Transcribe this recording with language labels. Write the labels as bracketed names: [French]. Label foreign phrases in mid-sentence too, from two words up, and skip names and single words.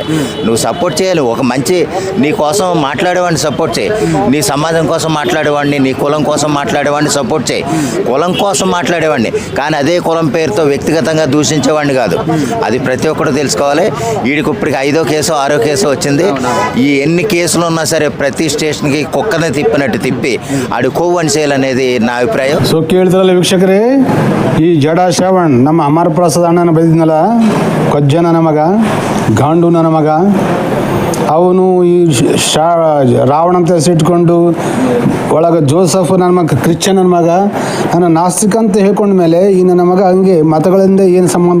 [Telugu] నువ్వు సపోర్ట్ చేయాలి, ఒక మంచి నీ కోసం మాట్లాడేవాడిని సపోర్ట్ చేయి, నీ సమాజం కోసం మాట్లాడేవాడిని, నీ కులం కోసం మాట్లాడేవాడిని సపోర్ట్ చేయి, కులం కోసం మాట్లాడేవాడిని. కానీ అదే కులం పేరుతో వ్యక్తిగతంగా దూషించేవాడిని కాదు. అది ప్రతి ఒక్కరు తెలుసుకోవాలి. వీడికి ఇప్పటికి 5వ కేసు 6వ కేసు వచ్చింది. ఈ ఎన్ని కేసులు ఉన్నా సరే ప్రతి స్టేషన్కి కుక్కని తిప్పినట్టు తిప్పి ఆడు కోవని చేయాలనేది నా అభిప్రాయం. [Kannada] ಸೊ ಕೇಳಿದ್ರಲ್ಲ ವೀಕ್ಷಕರೇ, ಈ ಜಡಶ್ರಾವಣ್ ನಮ್ಮ ಅಮರ ಪ್ರಸಾದ್ ಅಣ್ಣನ ಬೈದಿದ್ನಲ್ಲ, ಕೊಜ್ಜ ನನ್ನ ಮಗ, ಗಾಂಡು ನನ್ನ ಮಗ, ಅವನು ಈ ರಾವಣ ಅಂತ ಹೆಸರಿಟ್ಕೊಂಡು ಒಳಗೆ ಜೋಸಫ್ ನನ್ನ ಮಗ ಕ್ರಿಶ್ಚಿಯನ್ ನನ್ನ ಮಗ, ನನ್ನ ನಾಸ್ತಿಕ ಅಂತ ಹೇಳ್ಕೊಂಡ ಮೇಲೆ ಈ ನನ್ನ ಮಗ ಹಂಗೆ ಮತಗಳಿಂದ ಏನು ಸಂಬಂಧ?